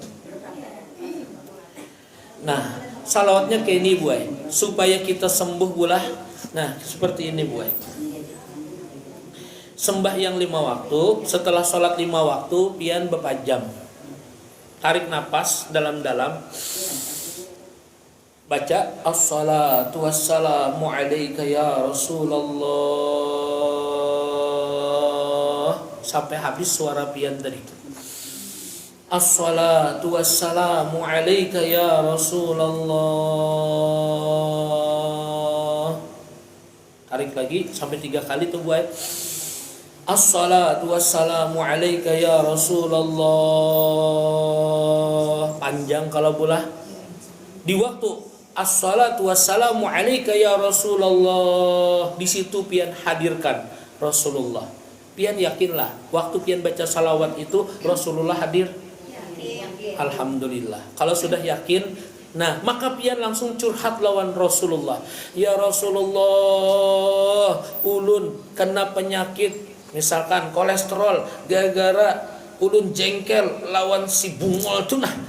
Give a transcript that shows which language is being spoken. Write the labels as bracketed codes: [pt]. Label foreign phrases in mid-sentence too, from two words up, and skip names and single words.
[bjn] Nah salawatnya kayak ini buai supaya kita sembuh bulah. [id] Nah seperti ini buai. [bjn] Sembahyang 5 waktu setelah sholat 5 waktu pian berpajam. [id] Tarik napas dalam-dalam. Baca [ar] الصلاة والسلام عليك يا رسول الله [id] sampai habis suara pian tadi. [ar] الصلاة والسلام عليك يا رسول الله. [bjn] Tarik lagi sampai 3 kali tuh buat. [ar] الصلاة والسلام عليك يا رسول الله. [bjn] Panjang kalau bulah. Di waktu [ar] الصلاة والسلام عليك يا رسول الله. [bjn] Di situ pian hadirkan Rasulullah. Pian yakinlah waktu pian baca salawat itu Rasulullah hadir. [ar] Alhamdulillah. [bjn] Kalau sudah yakin, nah maka pian langsung curhat lawan Rasulullah. Ya Rasulullah, ulun kena penyakit misalkan kolesterol gara-gara ulun jengkel lawan si bungol tuh nah.